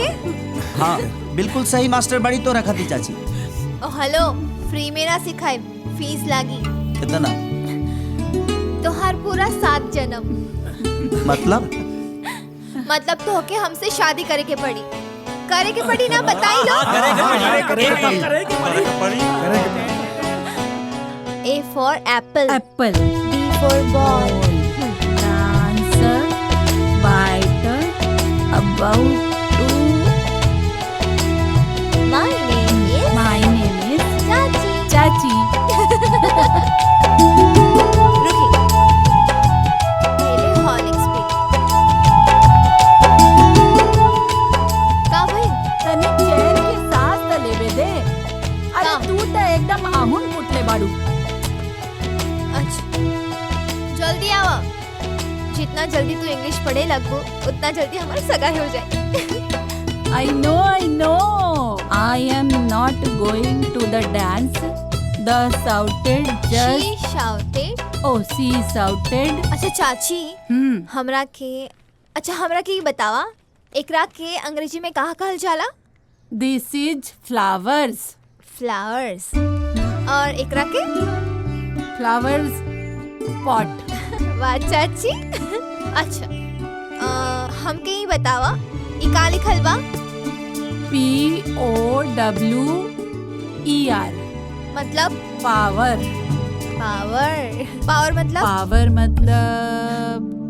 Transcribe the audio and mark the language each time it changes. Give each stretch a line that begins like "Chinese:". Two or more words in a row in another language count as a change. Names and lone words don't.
Bhojpuri: हाँ बिल्कुल सही मास्टर बड़ी तो रखा थी चाची। ओ हेलो, फ्री में ना सिखाए, फीस लागी। कितना? तोहार पूरा 7 जन्म। मतलब तो होके हमसे शादी करे के पड़ी ना, बताई लो।
English: A for apple. Apple. B for ball. Answer. Biter. About to. My name is Chachi. Chachi.
Bhojpuri: रुकी। पहले Horlicks पी। का भाई? तने चैन के साथ त लेवे दे। अरे तू तो एकदम आहुन फुटले बाड़ू। अच्छा, जल्दी आवा। जितना जल्दी तू इंग्लिश पढ़े लगो, उतना जल्दी हमारी सगाई हो जाए।
English: I know. I am not going to the dance. The shouted just. She shouted. Oh, she shouted.
Bhojpuri: अच्छा चाची, हमरा के ये बतावा, एकरा के अंग्रेजी में कहा कहल जाला?
English: This is flowers. Flowers.
Bhojpuri: और एकरा के?
English: Flowers pot.
Bhojpuri: वाह चाची। अच्छा, हमके ये बतावा, ई का लिखल बा?
English: POWER.
Bhojpuri: मतलब? पावर मतलब